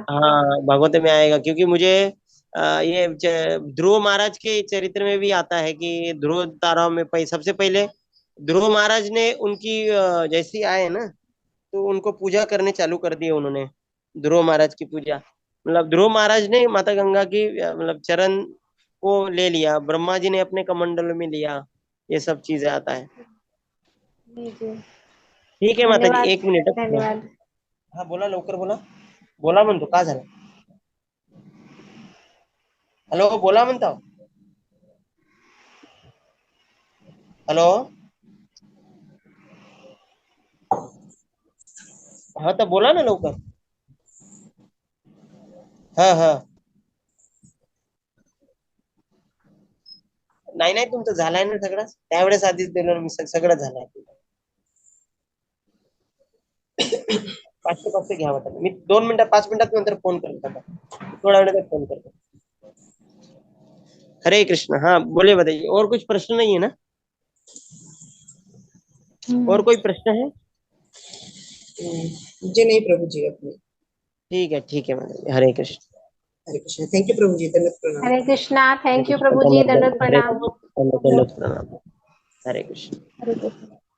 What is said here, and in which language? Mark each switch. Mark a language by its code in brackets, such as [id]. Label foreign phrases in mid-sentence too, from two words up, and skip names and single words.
[hi] हाँ, भागवत में आएगा, क्योंकि मुझे ये ध्रुव महाराज के चरित्र में भी आता है कि ध्रुव ताराओं में सबसे पहले ध्रुव महाराज ने उनकी जैसी आए ना, तो उनको पूजा करने चालू कर दिए उन्होंने, ध्रुव महाराज की पूजा। मतलब ध्रुव महाराज ने माता गंगा की मतलब चरण को ले लिया, ब्रह्मा जी ने अपने कमंडल में लिया। ये सब चीजें आता है। जी जी। ठीक है माता जी, धन्यवाद। एक मिनिट। धन्यवाद। हाँ बोला, [mr] लवकर बोला, बोला म्हणतो का झालं, हॅलो बोला म्हणता, हॅलो, हाँ तर बोला ना लवकर. हा हा, नाही नाही, तुमचं झालंय ना सगळं, त्यावेळेस आधीच दिलं ना मी, सगळं झालंय. 500 घ्या वाटत, मी 2 मिनिटात 5 मिनिटात नंतर फोन करतो आता, थोड्या वेळात फोन करतो. [hi] हरे कृष्ण, हाँ बोले, बताइए, और कुछ प्रश्न नहीं है ना? और कोई प्रश्न है? जी नहीं प्रभु जी, अपने ठीक है, ठीक है मैडम, हरे कृष्ण। हरे कृष्ण। [en] thank you [hi] प्रभु जी, दंडवत प्रणाम। हरे कृष्णा। हरे [en] thank you [hi] कृष्ण, प्रभु जी, दंडवत प्रणाम। दंडवत प्रणाम। हरे कृष्ण। हरे कृष्ण।